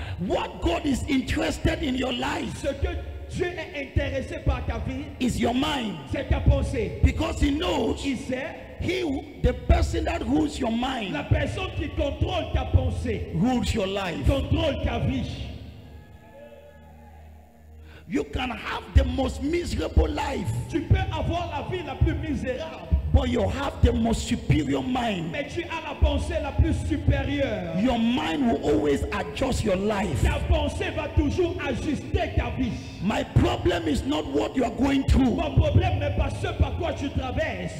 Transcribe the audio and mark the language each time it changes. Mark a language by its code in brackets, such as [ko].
[en] what God is interested in your life [fr] ce que Dieu est intéressé par ta vie, [en] is your mind. [fr] c'est ta pensée. [en] Because he knows [fr] Il sait, [en] the person that rules your mind [fr] la personne qui contrôle ta pensée, [en] rules your life. [fr] contrôle ta vie. [en] You can have the most miserable life, [fr] Tu peux avoir la vie la plus misérable, [en] but you have the most superior mind. [fr] mais tu as la pensée la plus supérieure. [en] Your mind will always adjust your life. [fr] Ta pensée va toujours ajuster ta vie. [en] My problem is not what you are going through, [fr] Mon problème n'est pas ce par quoi tu traverses,